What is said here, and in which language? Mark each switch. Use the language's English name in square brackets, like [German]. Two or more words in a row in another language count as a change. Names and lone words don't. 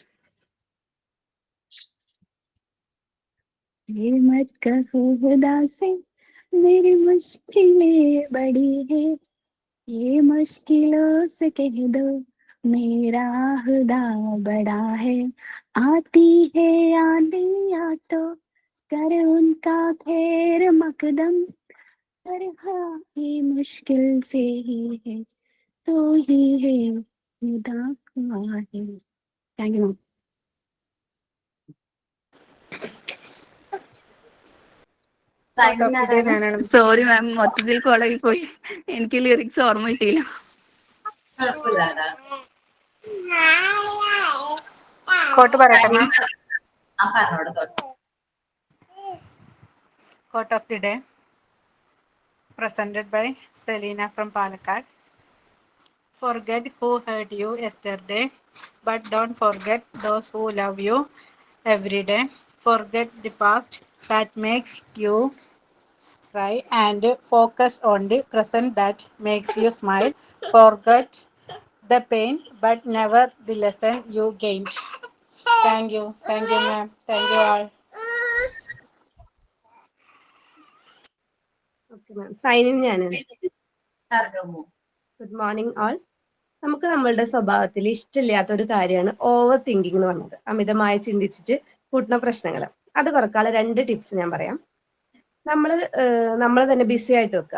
[Hindi] ये मत कहो खुदा से मेरी मुश्किलें बड़ी है, ये मुश्किलों से कह दो मेरा खुदा बड़ा है, आती है आंधियाँ तो कर उनका खैर मकदम, पर हाँ ये मुश्किल से ही है तो ही है खुदा का है। [English] thank you. [Malayalam] സൈൻ ആരാണ്? [English] sorry ma'am, [Malayalam] മൊത്തത്തിൽ കുളയിൽ പോയി, എനിക്ക് ലിറിക്സ് ഓർമ്മ കിട്ടിയില്ല. കുഴപ്പമില്ല. കോട്ട് പറയട്ടെ മാം. പറഞ്ഞോട് തൊട്ട്. [English] Quote of the day presented by Selina from Palakkad. Forget who hurt you yesterday, but don't forget those who love you every day. Forget the past that makes you cry and focus on the present that makes you smile. Forget the pain but never the lesson you gained. Thank you ma'am, thank you all. okay ma'am, [Malayalam] സൈനിങ് ഞാനാണ്. പറഞ്ഞോമോ? [English] good morning all. [Malayalam] നമുക്ക് നമ്മളുടെ സ്വഭാവത്തിൽ ഇഷ്ടമില്ലാത്ത ഒരു കാര്യമാണ് [English] over thinking [Malayalam] എന്ന് പറഞ്ഞത്. അമിതമായി ചിന്തിച്ചിട്ട് കൂട്ടുന്ന പ്രശ്നങ്ങൾ. അത് കുറക്കാനുള്ള 2 ടിപ്സ് ഞാൻ പറയാം. നമ്മൾ തന്നെ ബിസി ആയിട്ട് വെക്കുക.